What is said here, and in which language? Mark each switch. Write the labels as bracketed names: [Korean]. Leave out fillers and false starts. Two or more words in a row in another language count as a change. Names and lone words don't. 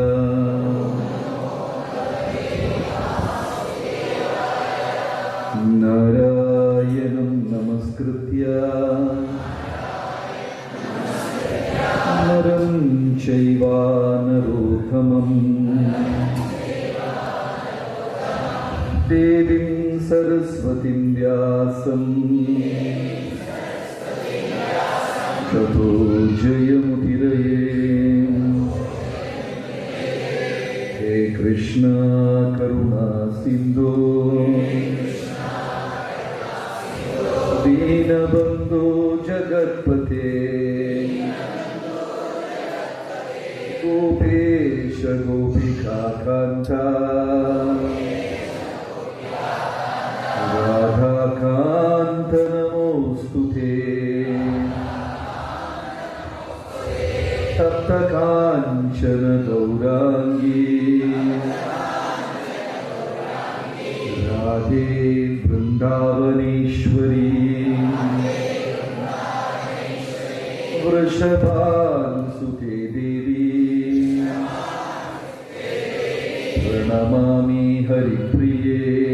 [Sanskrit] നാരായണം നമസ്കൃത്യ നരം ചൈവ നരോത്തമം ദേവീം സരസ്വതീം വ്യാസം തതോ ജയമുദിരയേ. ഹേ കൃഷ്ണ കരുണാ സിന്ധോ ദീനബന്ധോ ജഗത്പതേ गोपेश गोपिकान्त राधाकान्त नमोस्तुते. तप्तकाञ्चन गौराङ्गी राधे वृन्दावनेश्वरी वृषभानुसुते प्रणमामि हरिप्रिये.